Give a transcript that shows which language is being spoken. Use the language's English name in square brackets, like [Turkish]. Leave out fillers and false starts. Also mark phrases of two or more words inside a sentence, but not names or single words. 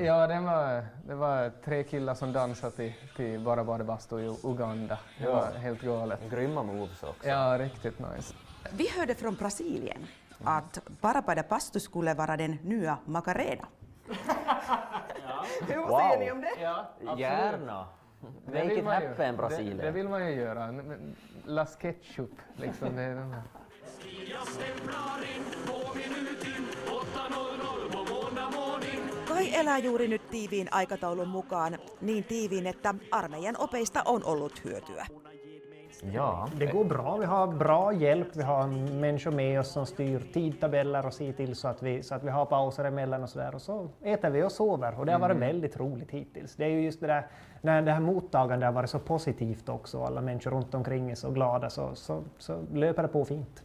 [Swedish] Ja, det var 3 killar som dansade till Bara bastu i Uganda. Det var helt galet. Grymma moves också. Ja, riktigt nice. Vi hörde från Brasilien att Bara bastu skulle vara den nya Macarena. Hur säger ni om det? Ja, gärna. [English] Make it happen, Brasilien. [Swedish] Det vill man ju göra. Las Ketchup, liksom. Det är den här. [Finnish] Kai elää juuri nyt tiiviin aikataulun mukaan, niin tiiviin, että armeijan opeista on ollut hyötyä. [Swedish] Ja, det går bra. Vi har bra hjälp. Vi har människor med oss som styr tidtabeller och ser till så att vi har pauser emellan och sådär. Och så äter vi och sover. Och det har varit väldigt roligt hittills. Det är ju just det där, när det här mottagandet har varit så positivt också. Alla människor runt omkring är så glada så löper det på fint.